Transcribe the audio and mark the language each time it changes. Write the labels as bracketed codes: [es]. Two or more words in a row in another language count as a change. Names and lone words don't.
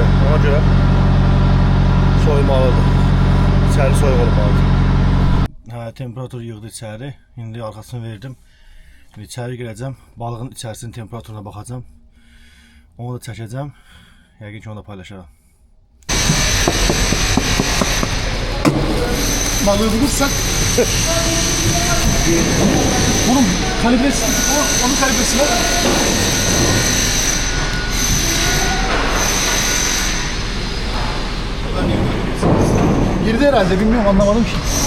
[az] Ona görə soymalıdır. İçəri soyuq olmalıdır. Temperatur yığdı içəri. İndi arxasını verdim. İçəri girəcəm. Balığın içərisinin temperaturuna baxacam. Onu da çəkəcəm. Yəqin ki onu da paylaşaram. [tr] Balığı bulursak bunun kalibresi, onun kalibresi var. Girdi herhalde, bilmiyorum, anlamadım ki.